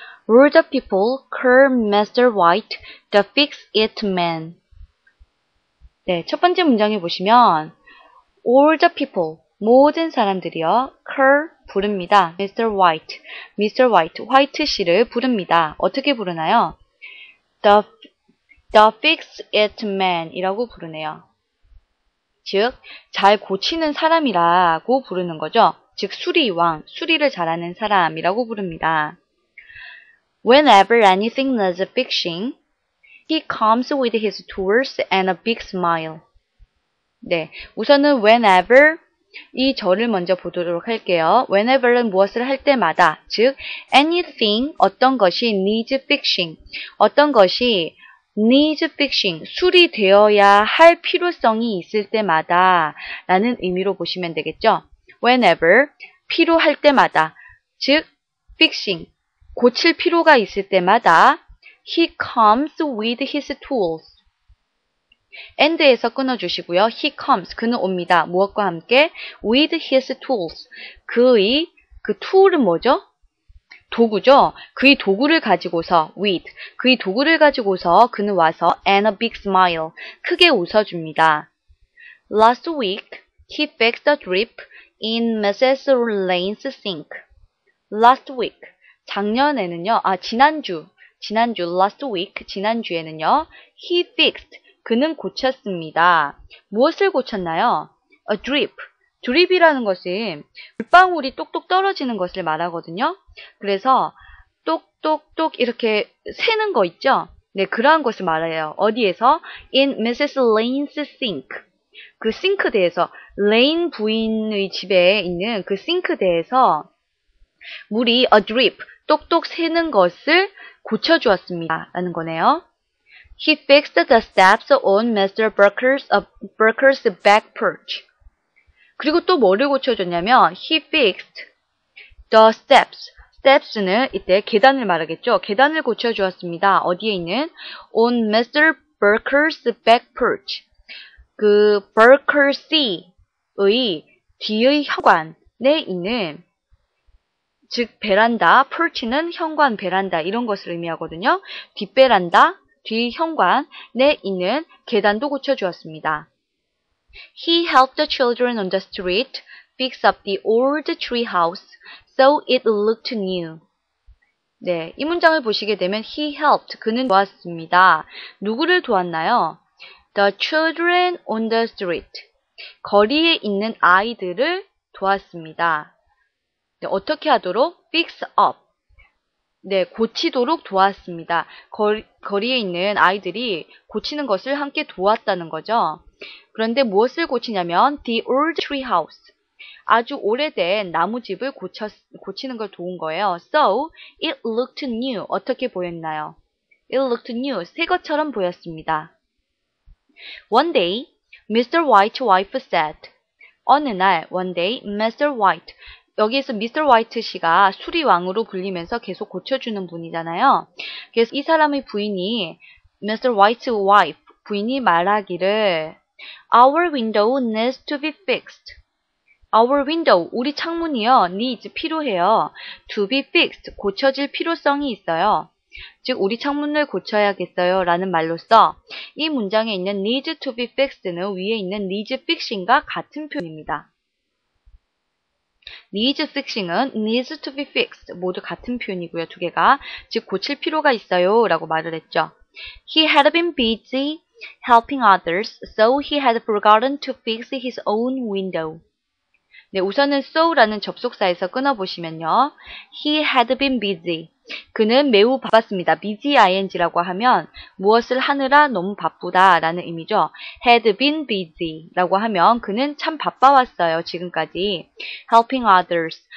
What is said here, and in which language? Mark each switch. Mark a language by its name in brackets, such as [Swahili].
[English] All the people call Mr. White the fix-it man. [Korean] 네, 첫 번째 문장에 보시면 [English] all the people, [Korean] 모든 사람들이요, [English] call, [Korean] 부릅니다. [English] Mr. White, Mr. [Korean] White, 화이트 씨를 부릅니다. 어떻게 부르나요? [English] The fix-it man [Korean] 이라고 부르네요. 즉, 잘 고치는 사람이라고 부르는 거죠. 즉, 수리왕, 수리를 잘하는 사람이라고 부릅니다. [English] Whenever anything needs fixing, he comes with his tools and a big smile. [Korean] 네, 우선은 whenever 이 절을 먼저 보도록 할게요. whenever는 무엇을 할 때마다, 즉 anything, 어떤 것이 [English] needs fixing, [Korean] 어떤 것이 needs fixing, 수리되어야 할 필요성이 있을 때마다 라는 의미로 보시면 되겠죠. whenever, 필요할 때마다, 즉 fixing, 고칠 필요가 있을 때마다 [English] he comes with his tools. [Korean] and에서 끊어주시고요. [English] he comes, [Korean] 그는 옵니다. 무엇과 함께? [English] with his tools. [Korean] 그의, 그 tool은 뭐죠? 도구죠? 그의 도구를 가지고서, with, 그의 도구를 가지고서 그는 와서 [English] and a big smile, [Korean] 크게 웃어줍니다. [English] Last week, he fixed a drip in Mrs. Lane's sink. Last week, [Korean] 작년에는요, 지난주, [English] last week, [Korean] 지난주에는요, [English] he fixed, [Korean] 그는 고쳤습니다. 무엇을 고쳤나요? [English] A drip. [Korean] drip이라는 것은 물방울이 똑똑 떨어지는 것을 말하거든요. 그래서 똑똑똑 이렇게 새는 거 있죠? 네, 그러한 것을 말해요. 어디에서? [English] In Mrs. Lane's sink. [Korean] 그 싱크대에서, 레인 부인의 집에 있는 그 싱크대에서 물이 [English] a drip, [Korean] 똑똑 새는 것을 고쳐주었습니다. 라는 거네요. [English] He fixed the steps on Mr. Burker's back porch. [Korean] 그리고 또 뭐를 고쳐줬냐면 [English] he fixed the steps. [Korean] steps는 이때 계단을 말하겠죠. 계단을 고쳐주었습니다. 어디에 있는? [English] on Mr. Burker's back porch. [Korean] 그 Burkers의 뒤의 현관에 있는, 즉 베란다, porch는 현관, 베란다 이런 것을 의미하거든요. 뒷베란다, 뒤 현관에 있는 계단도 고쳐주었습니다. [English] He helped the children on the street fix up the old tree house so it looked new. [Korean] 네, 이 문장을 보시게 되면 he helped, 그는 도왔습니다. 누구를 도왔나요? [English] The children on the street. [Korean] 거리에 있는 아이들을 도왔습니다. 네, 어떻게 하도록? [English] Fix up. [Korean] 네, 고치도록 도왔습니다. 거리에 있는 아이들이 고치는 것을 함께 도왔다는 거죠. 그런데 무엇을 고치냐면 [English] the old tree house. [Korean] 아주 오래된 나무집을 고치는 걸 도운 거예요. [English] So, it looked new. [Korean] 어떻게 보였나요? [English] It looked new. [Korean] 새 것처럼 보였습니다. [English] One day, [Korean] Mr. [English] White's wife said. [Korean] 어느 날, [English] one day, Mr. White. [Korean] 여기에서 [English] Mr. [Korean] White 씨가 수리왕으로 불리면서 계속 고쳐주는 분이잖아요. 그래서 이 사람의 부인이, Mr. [English] White's wife, [Korean] 부인이 말하기를 [English] Our window needs to be fixed. Our window, [Korean] 우리 창문이요, [English] needs, [Korean] 필요해요. [English] To be fixed, [Korean] 고쳐질 필요성이 있어요. 즉, 우리 창문을 고쳐야겠어요 라는 말로써 이 문장에 있는 [English] needs to be fixed [Korean] 는 위에 있는 [English] needs fixing [Korean] 과 같은 표현입니다. [English] needs fixing [Korean] 은 [English] needs to be fixed [Korean] 모두 같은 표현이고요. 두 개가. 즉 고칠 필요가 있어요 라고 말을 했죠. [English] He had been busy helping others, so he had forgotten to fix his own window. [Korean] 네, 우선은 so라는 접속사에서 끊어보시면요. [English] He had been busy. [Korean] 그는 매우 바빴습니다. busy ing라고 하면 무엇을 하느라 너무 바쁘다 라는 의미죠. [English] had been busy [Korean] 라고 하면 그는 참 바빠왔어요. 지금까지. [English] helping others.